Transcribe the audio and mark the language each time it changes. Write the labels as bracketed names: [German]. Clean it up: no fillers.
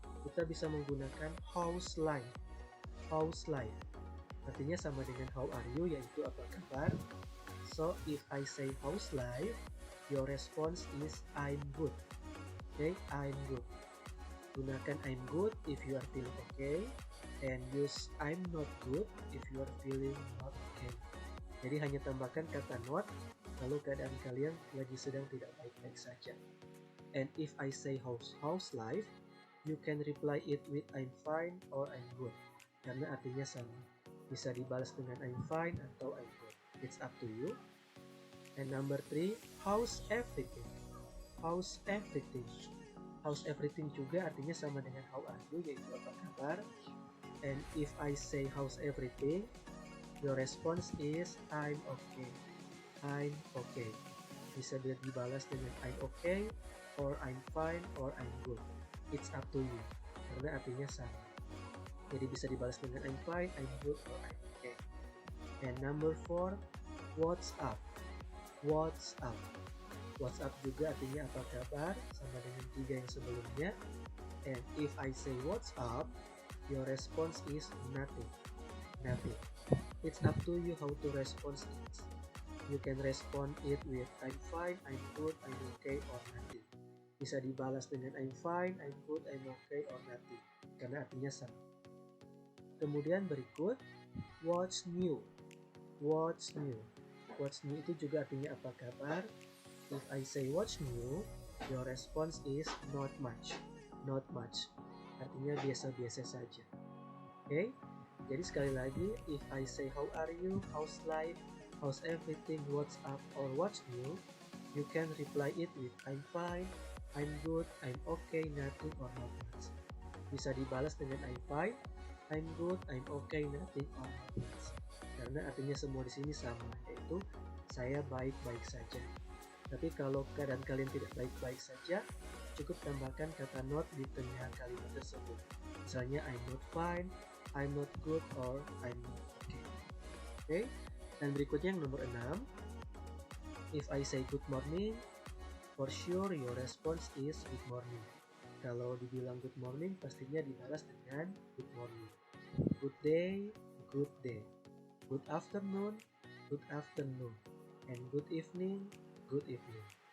[Indonesian] Kita bisa menggunakan [English] how's life. How's life [Indonesian] artinya sama dengan [English] how are you, [Indonesian] yaitu apa kabar. [English] So if I say how's life, your response is I'm good. Okay, I'm good. [Indonesian] Gunakan [English] I'm good if you are feeling okay, and use I'm not good if you are feeling not okay. [Indonesian] Jadi hanya tambahkan kata not kalau keadaan kalian lagi sedang tidak baik-baik saja. [English] And if I say how's life, you can reply it with I'm fine or I'm good, [Indonesian] karena artinya sama. Bisa dibalas dengan [English] I'm fine [Indonesian] atau [English] I'm good. It's up to you. And number 3, how's everything? How's everything? How's everything [Indonesian] juga artinya sama dengan [English] how are you, [Indonesian] yaitu apa kabar. [English] And if I say how's everything, your response is I'm okay. I'm okay. [Indonesian] Bisa dibalas dengan [English] I'm okay, or I'm fine, or I'm good. It's up to you, [Indonesian] karena artinya sama. Jadi bisa dibalas dengan [English] I'm fine, I'm good, or I'm okay. And number 4, what's up? What's up? What's up [Indonesian] juga artinya apa kabar, sama dengan 3 yang sebelumnya. [English] And if I say what's up, your response is nothing. Nothing. It's up to you how to respond it. You can respond it with I'm fine, I'm good, I'm okay, or nothing. [Indonesian] Bisa dibalas dengan [English] I'm fine, I'm good, I'm okay, or nothing, [Indonesian] karena artinya sama. Kemudian berikut, [English] what's new? What's new? What's new [Indonesian] itu juga artinya apa kabar. [English] If I say what's new, your response is not much. Not much. [Indonesian] Artinya biasa-biasa saja. [English] Okay? [Indonesian] Jadi sekali lagi, [English] if I say how are you, how's life, how's everything, what's up, or what's new, you can reply it with I'm fine, I'm good, I'm okay, nothing, or not much. [Indonesian] Bisa dibalas dengan [English] I'm fine, I'm good, I'm okay, nothing, or not much. [Indonesian] Karena artinya semua di sini sama, yaitu saya baik-baik saja. Tapi kalau keadaan kalian tidak baik-baik saja, cukup tambahkan kata not di tengah kalimat tersebut. Misalnya [English] I'm not fine, I'm not good, or I'm not okay. [Indonesian] Oke, dan berikutnya yang nomor 6. [English] If I say good morning, for sure your response is good morning. [Indonesian] Kalau dibilang [English] good morning, [Indonesian] pastinya dibalas dengan [English] good morning. Good day, good day. Good afternoon, good afternoon. And good evening, good evening.